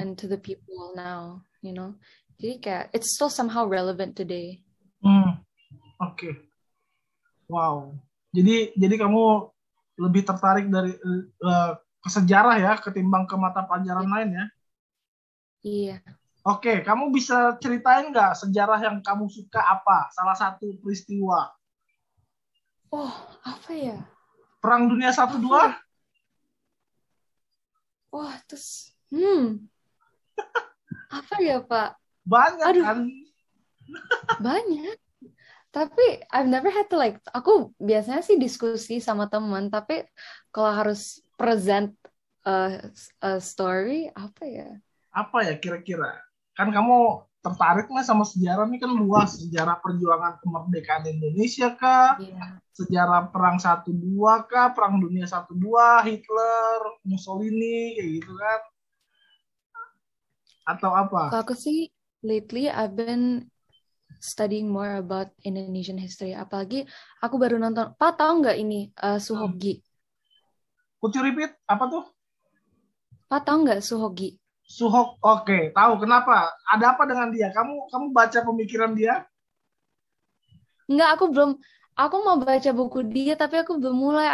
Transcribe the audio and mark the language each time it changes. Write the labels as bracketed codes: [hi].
[en] and to the people now, you know. [id] Jadi kayak [en] it's still somehow relevant today. hmm. Oke, wow. [id] Jadi kamu lebih tertarik dari ke sejarah ya ketimbang ke mata pelajaran Ya. lain ya? Iya. Oke, kamu bisa ceritain nggak sejarah yang kamu suka apa? Salah satu peristiwa Oh, apa ya? Perang Dunia Satu Apa Dua ya? Wah, terus apa ya, Pak? banyak Aduh, kan? banyak. Tapi [en] I've never had to like, [id] aku biasanya sih diskusi sama teman, tapi kalau harus [en] present a, a story, [id] apa ya? Apa ya kira-kira? Kan kamu tertarik nih sama sejarah nih kan luas, sejarah perjuangan kemerdekaan Indonesia kah? Iya. Sejarah perang satu dua kah? Perang dunia satu dua, Hitler, Mussolini, kayak gitu kan? Atau apa? Kalau aku sih, [en] lately I've been studying more about Indonesian history. [id] Apalagi aku baru nonton, Pak tahu nggak ini Hmm. Suhogi? [en] Could you repeat? [id] Apa tuh? Pak tahu nggak Suhogi? Suhok, oke, tahu kenapa? Ada apa dengan dia? Kamu baca pemikiran dia? Nggak, aku mau baca buku dia, tapi aku belum mulai.